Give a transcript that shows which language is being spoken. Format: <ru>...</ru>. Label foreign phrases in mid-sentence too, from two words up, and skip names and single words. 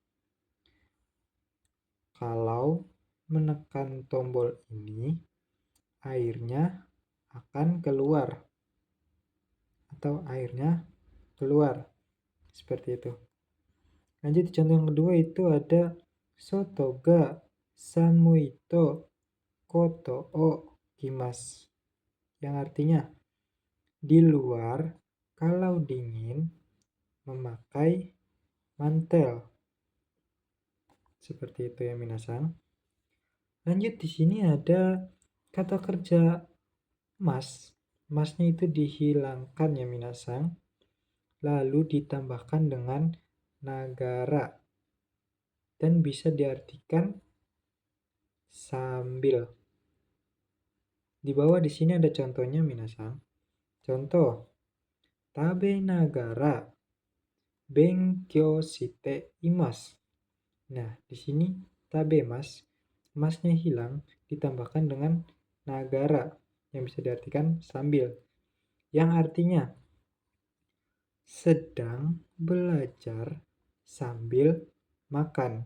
<id>Kalau menekan tombol ini, airnya akan keluar. Atau airnya keluar. Seperti itu. Lanjut contoh yang kedua itu ada</id> <ja>外が寒いとコートを着ます,</ja> <id>yang artinya di luar kalau dingin memakai mantel. Seperti itu ya minasan. Lanjut di sini ada kata kerja mas. Masnya itu dihilangkan ya minasan. Lalu ditambahkan dengan nagara. Dan bisa diartikan sambil. Di bawah di sini ada contohnya minasang. Contoh,</id> <ja>食べながら勉強しています.</ja> <id>Nah, di sini</id> <ja>食べます,</ja> <id>masnya hilang ditambahkan dengan nagara yang bisa diartikan sambil, yang artinya sedang belajar sambil makan.</id>